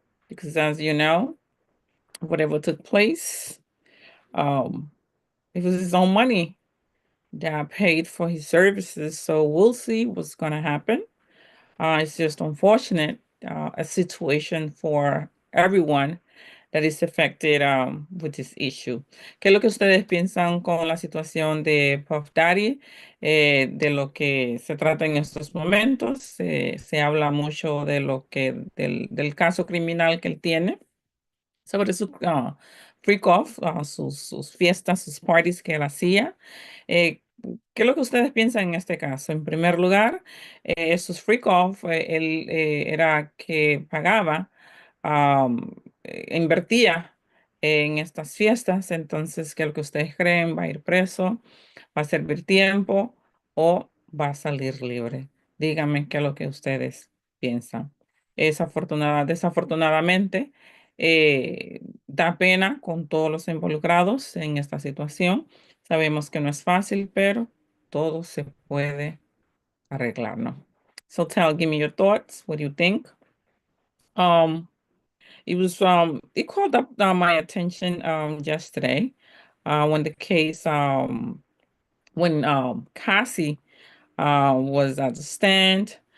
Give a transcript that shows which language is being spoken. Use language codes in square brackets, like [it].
[en] Because as you know, whatever took place, um, it was his own money that paid for his services. So we'll see what's going to happen. It's just unfortunate, a situation for everyone that is affected with this issue. [es] ¿Qué es lo que ustedes piensan con la situación de Puff Daddy? De lo que se trata en estos momentos. Se habla mucho de del caso criminal que él tiene, sobre su freak off, sus fiestas, sus parties que él hacía. Eh, ¿Qué es lo que ustedes piensan en este caso? En primer lugar, sus freak off, él era que pagaba, invertía en estas fiestas. Entonces, ¿qué es lo que ustedes creen? ¿Va a ir preso? ¿Va a servir tiempo o va a salir libre? Díganme qué es lo que ustedes piensan. Desafortunadamente, da pena con todos los involucrados en esta situación. Sabemos que no es fácil, pero todo se puede arreglar, ¿no? [en] So give me your thoughts. What do you think? Um, it called up my attention yesterday when the case when Cassie was at the stand.